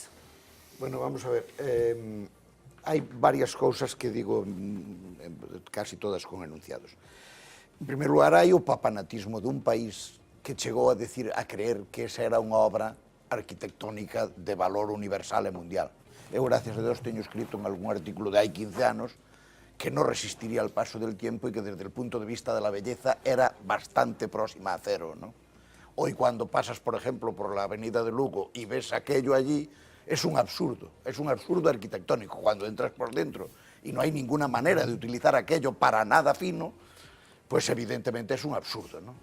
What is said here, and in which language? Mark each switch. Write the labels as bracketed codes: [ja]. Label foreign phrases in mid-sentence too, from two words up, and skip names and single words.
[gl] Bueno, vamos a ver, hai varias cousas que digo, casi todas con enunciados. En primer lugar, hai o papanatismo dun país que chegou a creer que esa era unha obra arquitectónica de valor universal e mundial. Eu, [es] gracias a Dios, [gl] teño escrito en algún artículo de hai 15 anos que non resistiría [es] al paso del tiempo [gl] e que [es] desde el punto de vista de la belleza era bastante próxima a cero, [gl] ¿no? [es] Hoy cuando pasas, por ejemplo, por la avenida de Lugo y ves aquello allí, es un absurdo arquitectónico. Cuando entras por dentro y no hay ninguna manera de utilizar aquello para nada fino, pues evidentemente es un absurdo, ¿no?